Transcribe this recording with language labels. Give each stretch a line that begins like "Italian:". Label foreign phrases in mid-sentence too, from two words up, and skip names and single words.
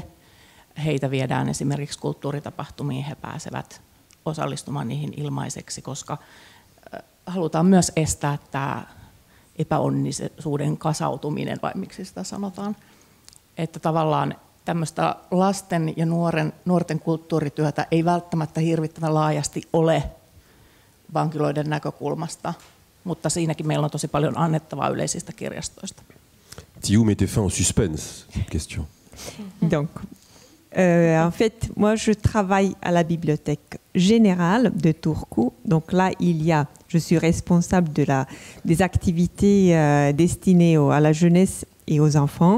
Finnish: Heitä viedään esimerkiksi kulttuuritapahtumiin, he pääsevät osallistumaan niihin ilmaiseksi, koska halutaan myös estää tämä epäonnisuuden kasautuminen, vai miksi sitä sanotaan. Että tavallaan tämmöistä lasten ja nuorten kulttuurityötä ei välttämättä hirvittävän laajasti ole vankiloiden näkökulmasta, mutta siinäkin meillä on tosi paljon annettavaa yleisistä kirjastoista.
French: Thiou mettez fin au suspense, question. Donc, en fait, moi je travaille à la Bibliothèque Générale de Turku. Donc là, je suis responsable des activités destinées à la jeunesse et aux enfants.